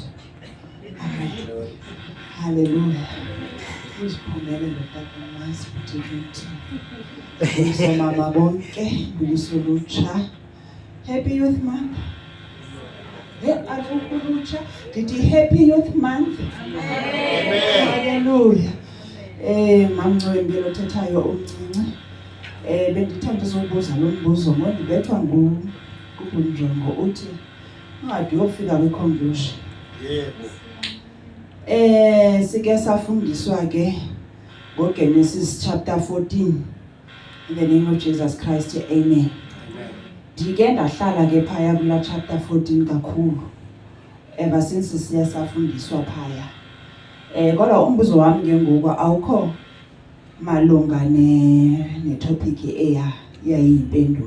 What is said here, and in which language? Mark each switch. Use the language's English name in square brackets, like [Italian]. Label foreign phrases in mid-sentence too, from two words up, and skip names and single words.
[Xhosa] Amen. Hallelujah. Uziphumele notata uMazi futhi kithi. Ngibulisa mama bonke, ngibulisa ulutsha. [English] Happy Youth Month. [Xhosa] Ulutsha, [English] did you Happy Youth Month? [Xhosa] Amen. Hallelujah. Mamncwembe lothethayo umncinci. Bendithanda ukubuza lo mbuzo ngoba ndibethwa nguNjongo uthi ungade uyofika kwiconvolution. Yebo. Sike safundiswa ke ngoGenesis chapter 14 [English] in the name of Jesus Christ. [Xhosa] Amen. Ndike ndahlala ke phaya kula chapter 14 kakhulu. [English] Ever since [Xhosa] siya safundiswa phaya. Kodwa umbuzo wami ke ngoku awukho malunga netopic yayimpendulo.